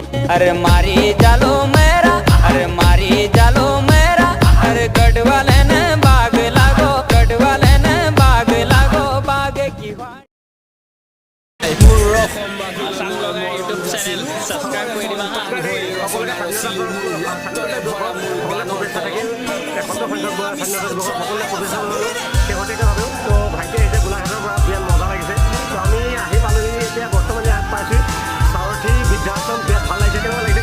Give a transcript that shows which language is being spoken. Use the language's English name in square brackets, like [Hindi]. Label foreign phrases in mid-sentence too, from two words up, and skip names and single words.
[Garhwali] अरे मारी जालो मेरा, अरे मारी जालो मेरा, अरे गढ़ वाले ने बाग लागो, गढ़ वाले ने बाग लागो, बाग की [Assamese] ইউটিউব চেনেল সাবস্ক্রাইব কৰি দিবা হৈ ৰচনা ৰচিলো মোৰ ৰক্তৰে ভৰা মোৰ গানৰ সকলোৱে তো ভাইটি আহিছে গোলাঘাটৰ পৰা বিৰাট মজা লাগিছে তো আমি আহি পালোহি এতিয়া বৰ্তমান ইয়াত পাইছোঁ সাৰথী বৃদ্ধাশ্ৰম বিৰাট ভাল লাগিছে কেনেকুৱা লাগিছে